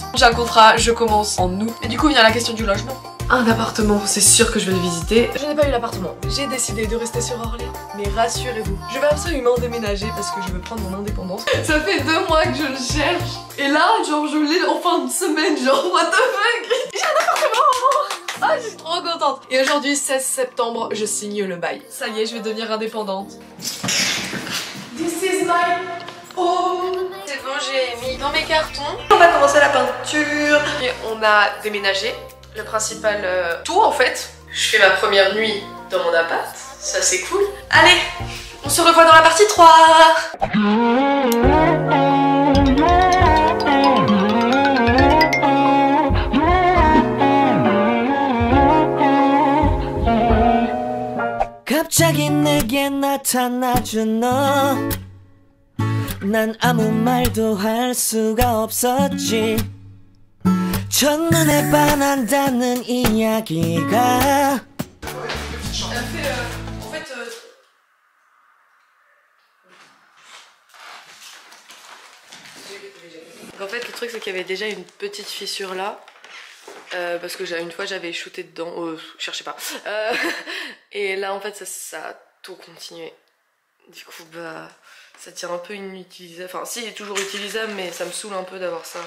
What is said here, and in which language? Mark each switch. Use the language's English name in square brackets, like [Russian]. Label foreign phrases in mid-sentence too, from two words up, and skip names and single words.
[French] J'ai un contrat, je commence en août et du coup vient la question du logement. Un appartement, c'est sûr que je vais le visiter. Je n'ai pas eu l'appartement. J'ai décidé de rester sur Orléans. Mais rassurez-vous, je vais absolument déménager parce que je veux prendre mon indépendance. Ça fait 2 mois que je le cherche. Et là, genre, je l'ai en fin de semaine. Genre, [English] what the fuck? [French] J'ai un appartement! Ah, je suis trop contente. Et aujourd'hui, 16 septembre, je signe le bail. Ça y est, je vais devenir indépendante. [English] This is my home. [French] C'est bon, j'ai mis dans mes cartons. On va commencer la peinture. Et on a déménagé. Le principal tout en fait. Je fais ma première nuit dans mon appart, ça c'est cool. Allez, on se revoit dans la partie 3. [Korean] 갑자기 내게 나타나준 너 난 아무 말도 할 수가 없었지 첫눈에 반한다는 이야기가 [French] En fait le truc c'est qu'il y avait déjà une petite fissure là parce que une fois j'avais shooté dedans, cherchez pas et là en fait ça a tout continué, du coup bah ça tient un peu inutilisable, enfin si il est toujours utilisable mais ça me saoule un peu d'avoir ça.